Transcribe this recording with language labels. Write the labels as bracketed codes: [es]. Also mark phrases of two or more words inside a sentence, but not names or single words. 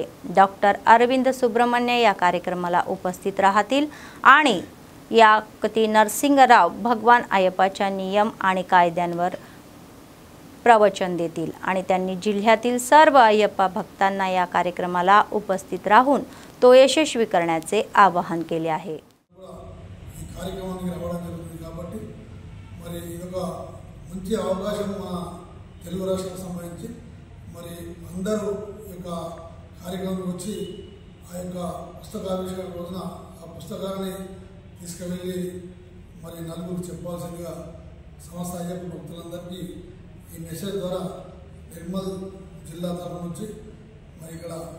[mr] डॉक्टर अरविंद सुब्रमण्य या कार्यक्रमाला उपस्थित राहतील आणि या कती नरसिंगराव भगवान अय्यप्पाच्या नियम आणि कायद्यांवर प्रवचन देतील आणि त्यांनी जिल्ह्यातील सर्व अय्यप्पा भक्तांना या कार्यक्रमाला उपस्थित राहून तो यशस्वी करण्याचे आवाहन केले आहे। [te] తెలుగు రాష్ట్రాలకు సంబంధించి మరి అందరూ ఈ యొక్క కార్యక్రమానికి వచ్చి ఆ యొక్క పుస్తకావిష్కరణ రోజున ఆ పుస్తకాన్ని తీసుకువెళ్ళి మరి నలుగురు చెప్పాల్సిందిగా సమస్త అయ్యప్ప భక్తులందరికీ ఈ మెసేజ్ ద్వారా నిర్మల్ జిల్లా తరఫు నుంచి మరి ఇక్కడ